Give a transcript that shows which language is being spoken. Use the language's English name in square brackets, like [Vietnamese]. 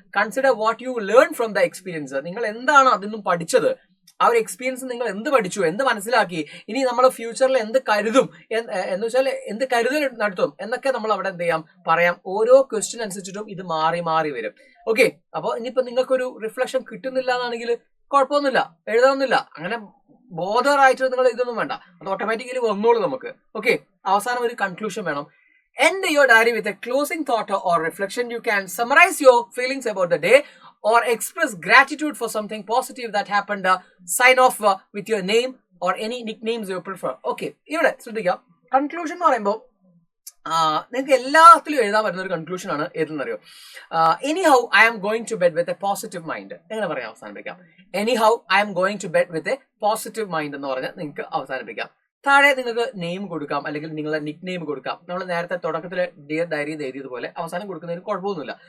[English] Consider what you learn from the experience. [Malayalam] നിങ്ങൾ എന്താണ് അതിൽ നിന്നും പഠിച്ചത്, ആ ഒരു എക്സ്പീരിയൻസ് നിങ്ങൾ എന്ത് പഠിച്ചു, എന്ത് മനസ്സിലാക്കി, ഇനി നമ്മൾ ഫ്യൂച്ചറിൽ എന്ത് കരുതും എന്ന് വെച്ചാൽ എന്ത് കരുതൽ നടത്തും എന്നൊക്കെ നമ്മൾ അവിടെ എന്ത് ചെയ്യാം, പറയാം. ഓരോ ക്വസ്റ്റ്യൻ അനുസരിച്ചിട്ടും ഇത് മാറി മാറി വരും. ഓക്കെ, അപ്പൊ ഇനിയിപ്പോ നിങ്ങൾക്കൊരു റിഫ്ലക്ഷൻ കിട്ടുന്നില്ല എന്നാണെങ്കിൽ കുഴപ്പമൊന്നുമില്ല, എഴുതാനൊന്നുമില്ല. അങ്ങനെ ബോധറായിട്ട് നിങ്ങൾ ഇതൊന്നും വേണ്ട, അത് ഓട്ടോമാറ്റിക്കലി വന്നോളൂ നമുക്ക്. ഓക്കെ, അവസാനം ഒരു കൺക്ലൂഷൻ വേണം. [English] End your diary with a closing thought or reflection. You can summarize your feelings about the day or express gratitude for something positive that happened. Sign off with your name or any nicknames you prefer. [Malayalam] Okay, ഇവിടെ ശ്രദ്ധിക്കാം. Conclusion എന്ന് പറയുമ്പോൾ നിങ്ങൾക്ക് എല്ലാത്തിലും എഴുതാൻ പറ്റുന്ന ഒരു conclusion ആണ് ഏതെന്നറിയോ? [English] Anyhow I am going to bed with a positive mind. [Malayalam] എങ്ങനെ പറയാം അവസാനിപ്പിക്കാം? [English] anyhow I am going to bed with a positive mind [Malayalam] എന്ന് പറഞ്ഞാൽ നിങ്ങൾക്ക് അവസാനിപ്പിക്കാം. താഴെ നിങ്ങൾക്ക് നെയിം കൊടുക്കാം, അല്ലെങ്കിൽ നിങ്ങളുടെ നിക് നെയിം കൊടുക്കാം. നമ്മൾ നേരത്തെ തുടക്കത്തിൽ ഡിയർ ഡയറി എഴുതിയതുപോലെ അവസാനം കൊടുക്കുന്നതിന് കുഴപ്പമൊന്നുമില്ല.